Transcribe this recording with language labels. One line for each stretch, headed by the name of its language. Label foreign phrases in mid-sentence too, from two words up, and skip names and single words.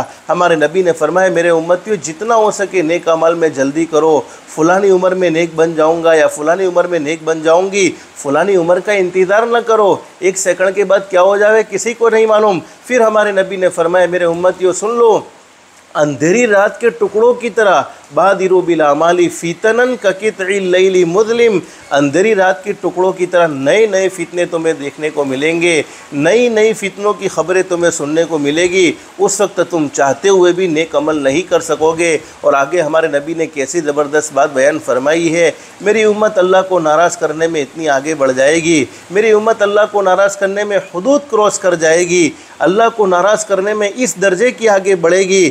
Hindi: हमारे नबी ने फरमाया, मेरे उम्मतियों जितना हो सके नेक अमाल में जल्दी करो। फ़लानी उम्र में नेक बन जाऊँगा या फ़लानी उम्र में नेक बन जाऊँगी, फ़लानी उम्र का इंतज़ार न करो, एक सेकंड के बाद क्या हो जाए किसी को नहीं मालूम। फिर हमारे नबी ने फरमाया, मेरे उम्मतियों सुन लो, अंधेरी रात के टुकड़ों की तरह
Arabic: بادروا بالأعمال فتنا كقطع الليل المظلم,
Hindi: अंधेरी रात के टुकड़ों की तरह नए नए फितने तुम्हें देखने को मिलेंगे, नई नई फितनों की खबरें तुम्हें सुनने को मिलेगी। उस वक्त तुम चाहते हुए भी नेक अमल नहीं कर सकोगे। और आगे हमारे नबी ने कैसी ज़बरदस्त बात बयान फरमाई है, मेरी उम्मत अल्लाह को नाराज़ करने में इतनी आगे बढ़ जाएगी, मेरी उम्मत अल्लाह को नाराज़ करने में हुदूद क्रॉस कर जाएगी, अल्लाह को नाराज़ करने में इस दर्जे की आगे बढ़ेगी।